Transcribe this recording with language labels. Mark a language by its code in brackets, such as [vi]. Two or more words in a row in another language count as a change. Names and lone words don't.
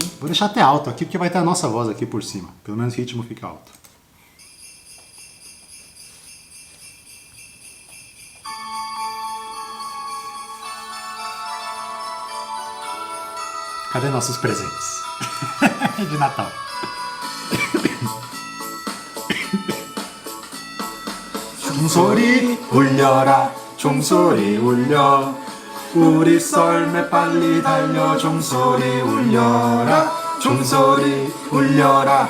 [pt] Vou deixar até alto aqui, porque vai ter a nossa voz aqui por cima. Pelo menos o ritmo fica alto. Cadê nossos presentes? de Natal. [ko] 종소리 울려라. 종소리 울려. 우리 썰매 빨리 달려. 종소리 울려라. 종소리 울려라.